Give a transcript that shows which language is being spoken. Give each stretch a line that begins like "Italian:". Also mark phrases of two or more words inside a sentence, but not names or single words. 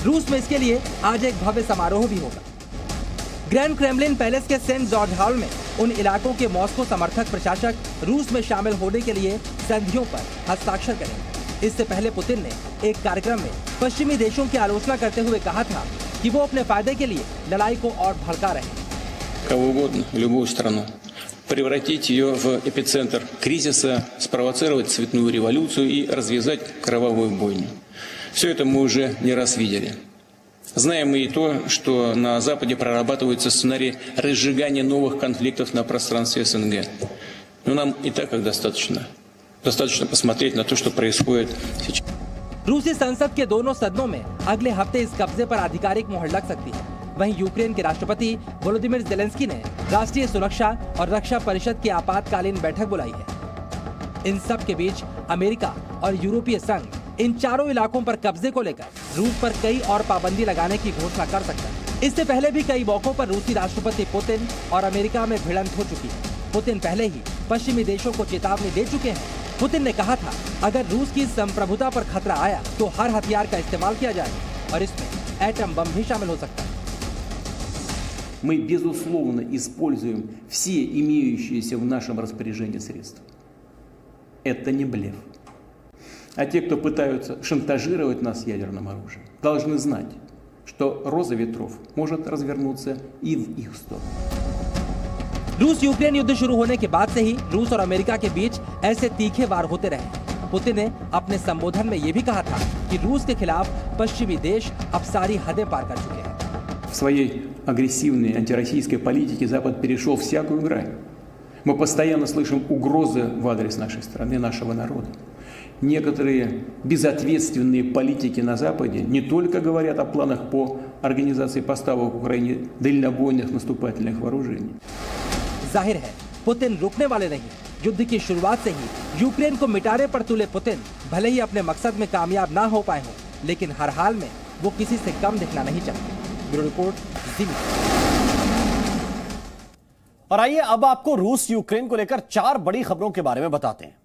Hindi: रूस में इसके लिए आज एक भव्य समारोह भी होगा। ग्रैंड क्रेमलिन पैलेस के सेंट जॉर्ज हॉल में उन इलाकों के मॉस्को समर्थक प्रशासक रूस में शामिल होने के लिए संधियों पर हस्ताक्षर करेंगे। इससे पहले पुतिन ने एक कार्यक्रम में पश्चिमी देशों की आलोचना करते हुए कहा था कि वो अपने फायदे के लिए लड़ाई को और भड़का रहे हैं।
Russian: Кого угодно, любую страну, превратить ее в эпицентр кризиса, спровоцировать цветную революцию и развязать кровавую бойню. Все это мы уже не раз видели. Знаем мы и то, что на Западе прорабатывается сценарий разжигания новых конфликтов на пространстве СНГ. Но нам и так как достаточно. Достаточно посмотреть на то, что происходит сейчас.
Hindi: रूसी संसद के दोनों सदनों में अगले हफ्ते इस कब्जे पर आधिकारिक मुहर लग सकती है। वहीं यूक्रेन के राष्ट्रपति वोलोदिमीर ज़ेलेंस्की ने राष्ट्रीय सुरक्षा और रक्षा परिषद की आपातकालीन बैठक बुलाई है। इन सब के बीच अमेरिका और यूरोपीय संघ इन चारों इलाकों पर कब्जे को लेकर रूस पर कई और पाबंदी लगाने की घोषणा कर सकता है। इससे पहले भी कई मौकों पर रूसी राष्ट्रपति पुतिन और अमेरिका में भिड़ंत हो चुकी है। पुतिन पहले ही पश्चिमी देशों को चेतावनी दे चुके हैं। पुतिन ने कहा था, अगर रूस की संप्रभुता पर खतरा आया तो हर हथियार का इस्तेमाल किया जाएगा और इसमें एटम बम भी शामिल हो सकता है।
Russian: Мы, безусловно, используем все имеющиеся в нашем распоряжении средства. Это не блеф. А те, кто пытаются шантажировать нас ядерным оружием, должны знать, что роза ветров может развернуться и в их сторону.
Hindi: रूस यूक्रेन युद्ध शुरू होने के बाद से ही रूस और अमेरिका के बीच ऐसे तीखे वार होते रहे। पुतिन ने अपने संबोधन में ये भी कहा था कि रूस के खिलाफ पश्चिमी देश अब सारी हदें पार कर चुके हैं।
Russian: В своей агрессивной антироссийской политике Запад перешел всякую грань. Мы постоянно слышим угрозы в адрес нашей страны, нашего народа. Некоторые безответственные политики на Западе не только говорят о планах по организации поставок в Украине дальнобойных наступательных вооружений.
Hindi: जाहिर है पुतिन रुकने वाले नहीं। युद्ध की शुरुआत से ही यूक्रेन को मिटाने पर तुले पुतिन भले ही अपने मकसद में कामयाब ना हो पाए हों, लेकिन हर हाल में वो किसी से कम दिखना नहीं चाहते।
English: bureau report,
Hindi: जी मीडिया। और आइए अब आपको रूस यूक्रेन को लेकर 4 बड़ी खबरों के बारे में बताते हैं।